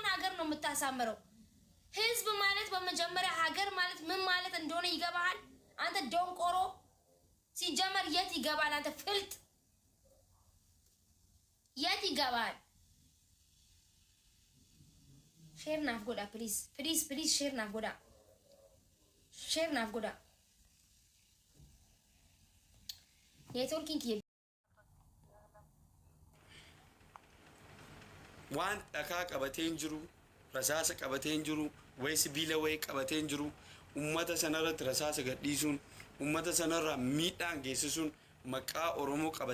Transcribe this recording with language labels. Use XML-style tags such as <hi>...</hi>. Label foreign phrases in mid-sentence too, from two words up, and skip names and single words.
<am>ሀገር ነው የምታሳምረው ህዝብ ማለት በመጀመሪያ ሀገር ማለት ምን ማለት እንደሆነ ይገባሃል አንተ ዶንቆሮ ሲጀመር የት ይገባል አንተ ፍልጥ የት ይገባል</am> <om>share naaf godhaa please share naaf godhaa</om> <am>ኔትወርኪንግ</am> <om>waan dhakaa qabatee hin jiru rasaasa qabatee hin jiru way sibiila way qabatee hin jiru ummata sanarratti rasaasa gadhiisuun ummata sanarraa miidhaan geessisuun maqaa oromoo</om>